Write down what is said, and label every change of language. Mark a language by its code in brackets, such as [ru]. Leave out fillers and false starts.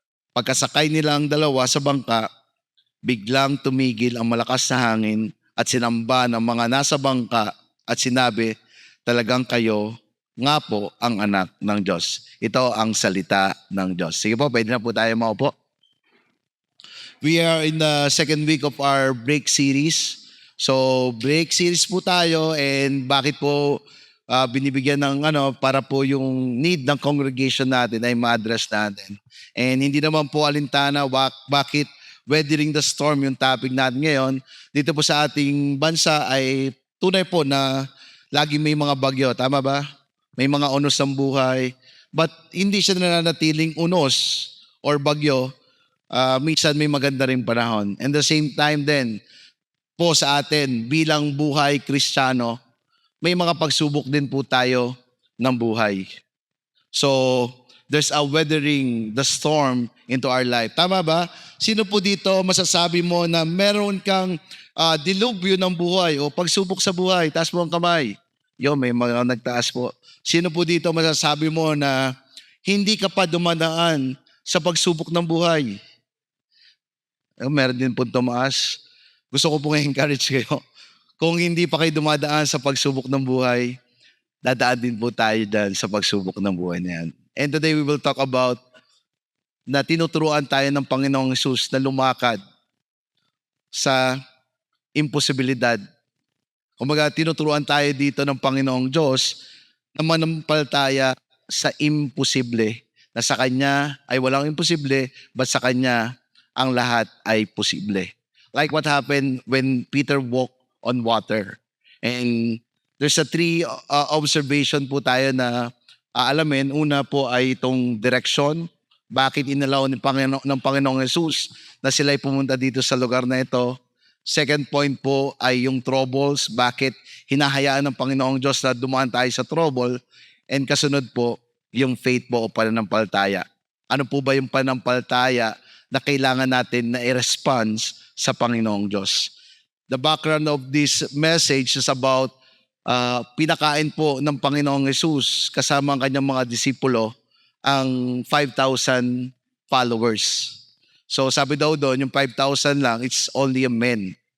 [tl] Pagkasakay nila ang dalawa sa bangka, biglang tumigil ang malakas na hangin at sinamba ng mga nasa bangka at sinabi, "Talagang kayo nga po ang anak ng Diyos." Ito ang salita ng Diyos. Sige po, pwede na po tayo maupo. [en] We are in the second week of our break series. [tl] So, break series po tayo, and bakit po binibigyan ng para po yung need ng congregation natin ay ma-address natin. And hindi naman po alintana bakit weathering the storm yung topic natin ngayon. Dito po sa ating bansa ay tunay po na lagi may mga bagyo. Tama ba? May mga unos ng buhay. But hindi siya nananatiling unos or bagyo. Minsan may maganda rin panahon. And the same time din po sa atin bilang buhay Kristiyano, may mga pagsubok din po tayo ng buhay. [en] So, there's a weathering the storm into our life. [tl] Tama ba? Sino po dito masasabi mo na meron kang dilubyo ng buhay o pagsubok sa buhay? Taas mo ang kamay. May mga nagtaas po. Sino po dito masasabi mo na hindi ka pa dumadaan sa pagsubok ng buhay. Meron din po tumaas. Gusto ko pong encourage kayo. Kung hindi pa kayo dumadaan sa pagsubok ng buhay, dadaan din po tayo dyan sa pagsubok ng buhay na yan. [en] And today we will talk about [tl] na tinuturuan tayo ng Panginoong Hesus na lumakad sa imposibilidad. Kumbaga, tinuturuan tayo dito ng Panginoong Diyos na manampalataya sa imposible. Na sa Kanya ay walang imposible, but sa Kanya ang lahat ay posible. [en] Like what happened when Peter walked on water. And there's a three observation [tl] po tayo na aalamin. Una po ay itong direction. Bakit inalaw ng Panginoong Hesus na sila ay pumunta dito sa lugar na ito. Second point po ay yung troubles. Bakit hinahayaan ng Panginoong Diyos na dumaan tayo sa trouble. And kasunod po, yung faith po o pananampalataya. Ano po ba yung pananampalataya na kailangan natin na i-response sa Panginoong Diyos? [en] The background of this message is about [tl] pinakain po ng Panginoong Hesus kasama ang kanyang mga disipulo ang 5,000 followers. So sabi daw doon, yung 5,000 lang, [en] it's only a men.